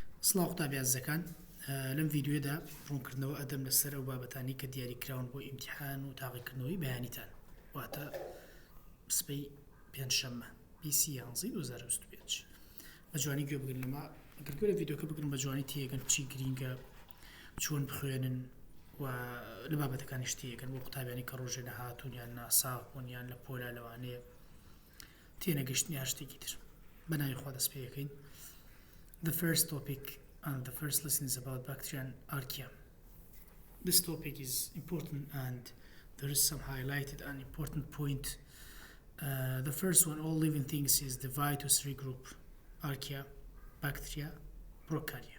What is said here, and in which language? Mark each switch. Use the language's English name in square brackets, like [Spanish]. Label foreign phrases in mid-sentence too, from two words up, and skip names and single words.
[Central Kurdish] سڵاو قوتابی عزیزەکان لەم ڤیدیۆدا ڕوونکردنەوە ئەدەم لەسەر ئەو بابەتانی کە دیاریکراون بۆ ئیمتیحان و تاقیکردنەوەی بەیانیتان واتە سبەی پێنجشەممە 20/11/2025 بە جوانی گوێ بگرن لەمە ئەگەر گوێ لە ڤیدیۆکە بگرن بە جوانی تێگەن چی گرینگە چۆن بخوێنن و لە بابەتەکانیش تێگەن بۆ قوتابیانی کە ڕۆژێ نەهاتوون یان ناساغبوون یان لە پۆلا لەوانەیە تێنەگەشتن یا شتێکی تر بەناوی خوا دەست پێ یەکەین. [English] The first topic and the first lesson is about bacteria and archaea. This topic is important and there is some highlighted and important point. The first one, all living things is divided to three groups: archaea, bacteria, prokarya.